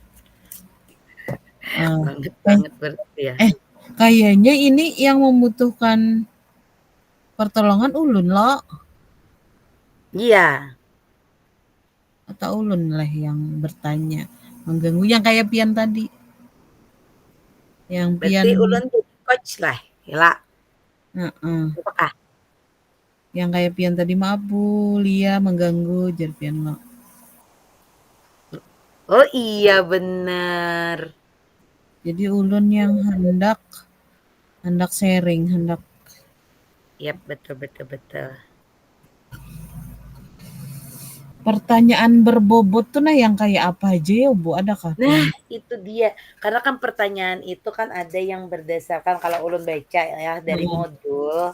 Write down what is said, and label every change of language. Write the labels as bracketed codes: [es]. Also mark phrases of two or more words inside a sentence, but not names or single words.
[id] Eee, Banget eh banget berarti ya? eh, kayaknya ini yang membutuhkan pertolongan ulun loh, Iya, atau ulun lah yang bertanya, mengganggu yang kayak pian tadi, yang berarti pian ulun jadi coach lah, ya. heeh. Apakah? Yang kayak pian tadi, "Maaf Bu, Lia mengganggu," jar pian lo. Oh iya bener. Jadi ulun yang hendak hendak sharing, hendak Yap, betul betul betul. pertanyaan berbobot tuh nah yang kayak apa aja ya Bu, adakah Nah, pian? itu dia, karena kan pertanyaan itu kan ada yang berdasarkan kalau ulun baca ya dari Heeh. modul,